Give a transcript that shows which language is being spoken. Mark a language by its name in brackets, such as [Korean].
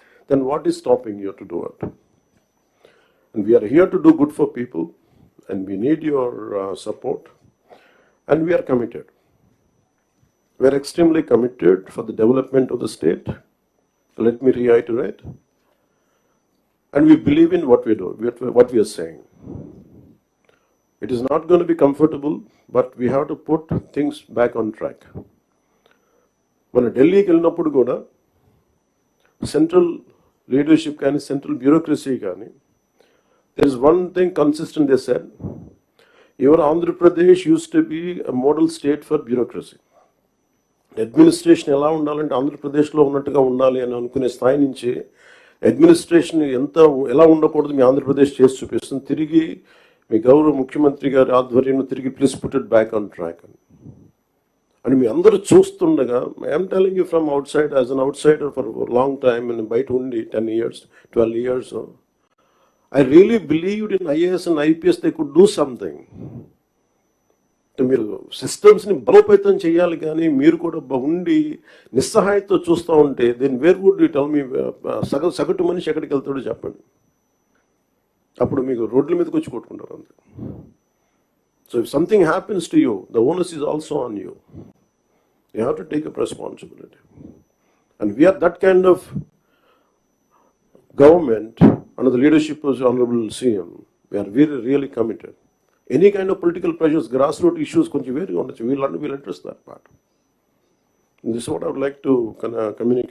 [English] Then what is stopping you to do it? And we're here to do good for people and we need your support and we're committed. We're extremely committed for the development of the state. Let me reiterate. And we believe in what we do, what we are saying. It is not going to be comfortable, but we have to put things back on track. When Delhi [Telugu] ki vellinappudu kuda [English] central leadership kani, central bureaucracy kani, there is one thing consistent. They said, your Andhra Pradesh used to be a model state for bureaucracy. [Telugu] Administration ఎలా ఉండాలంటే ఆంధ్రప్రదేశ్లో ఉన్నట్టుగా ఉండాలి అని అనుకునే స్థాయి నుంచి administration ఎలా ఉండకూడదు మీ ఆంధ్రప్రదేశ్ చేసి చూపిస్తుంది. తిరిగి మీ గౌరవ ముఖ్యమంత్రి గారి ఆధ్వర్యంలో తిరిగి [English] please put it back on track [Telugu] అని మీ అందరూ చూస్తుండగా, [English] I'm telling you from outside as an outsider for long time, [Telugu] నేను బయట ఉండి [English] 10 years 12 years I really believed in IAS and IPS they could do something. [Telugu] మీరు సిస్టమ్స్ని బలోపేతం చేయాలి, కానీ మీరు కూడా ఉండి నిస్సహాయతో చూస్తూ ఉంటే [English] Then where would you tell me? [Telugu] సగటు మనిషి ఎక్కడికి వెళ్తాడో చెప్పండి. అప్పుడు మీకు రోడ్ల మీదకి వచ్చి కొట్టుకుంటారు అంతే. [English] So if something happens to you, the onus is also on you. You have to take up responsibility. And we're that kind of government under the leadership of honourable CM. We're really committed. Any kind of political pressures, grassroots issues, konchi very honest. We'll address that part. And this is what I would like to communicate.